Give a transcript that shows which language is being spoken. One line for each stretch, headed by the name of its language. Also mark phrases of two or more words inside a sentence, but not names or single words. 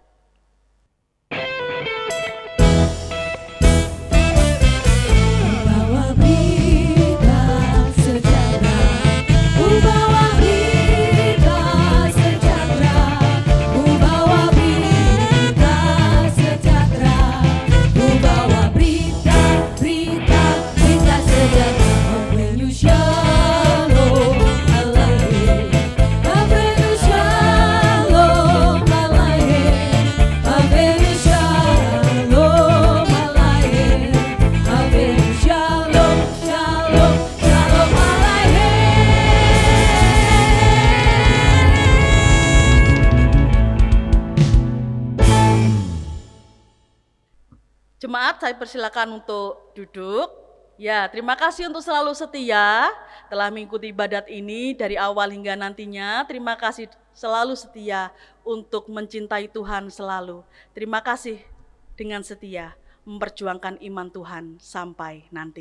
Indonesian: Bawa berita sejahtera, bawa berita sejahtera, bawa berita sejahtera, bawa berita sejahtera.
Hebrew: הבאנו שלום עליכם, הבאנו שלום עליכם, הבאנו שלום עליכם, הבאנו שלום, שלום, שלום עליכם.
Indonesian: Jemaat, saya persilakan untuk duduk. Ya, terima kasih untuk selalu setia telah mengikuti ibadat ini dari awal hingga nantinya. Terima kasih selalu setia untuk mencintai Tuhan selalu. Terima kasih dengan setia memperjuangkan iman Tuhan sampai nanti.